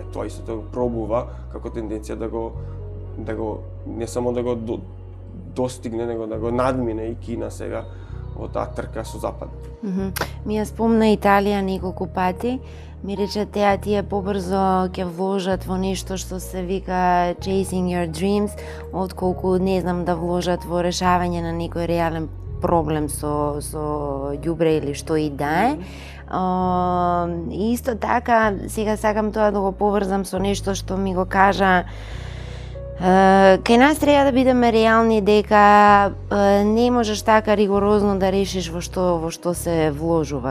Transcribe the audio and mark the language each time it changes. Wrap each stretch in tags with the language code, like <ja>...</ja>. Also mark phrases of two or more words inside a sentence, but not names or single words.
<mk>Тоа исто пробува како тенденција да го не само да го достигне, него да го надмине и Кина сега во таа трка со Запад. Ми ја спомна Италија неколку пати. Ми рече тие побрзо ќе вложат во нешто што се вика</mk> <en>chasing your dreams,</en> <mk>отколку, не знам, да вложат во решавање на некој реален проблем со ѓубре или што и да е. И исто така, сега сакам тоа да го поврзам со нешто што ми го кажа. Кај нас треба да бидеме реални дека не можеш така ригорозно да решиш во што се вложува.</mk>